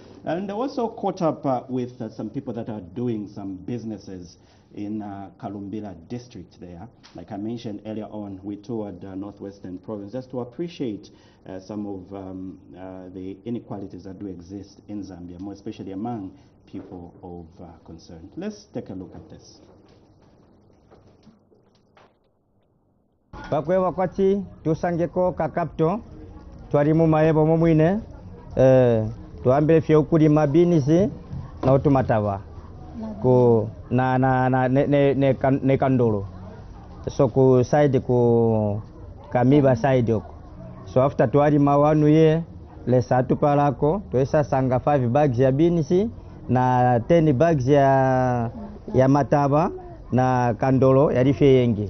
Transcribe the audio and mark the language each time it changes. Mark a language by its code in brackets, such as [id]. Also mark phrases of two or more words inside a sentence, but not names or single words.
[en] And I also caught up with some people that are doing some businesses in Kalumbila district there. Like I mentioned earlier on, we toured Northwestern Province just to appreciate some of the inequalities that do exist in Zambia, more especially among people of concern. Let's take a look at this. [bem] Bakwewa kwati tusangeko kakapto twarimu maebo momwine tuambile fye ukulima binisi na utumatawa ku ne kandolo so ku side ku kamiba side oko so after twarima wanu ye lesa tupalako twesa sanga 5 bags ya binisi na 10 bags ya mataba na kandolo yali fye yengi.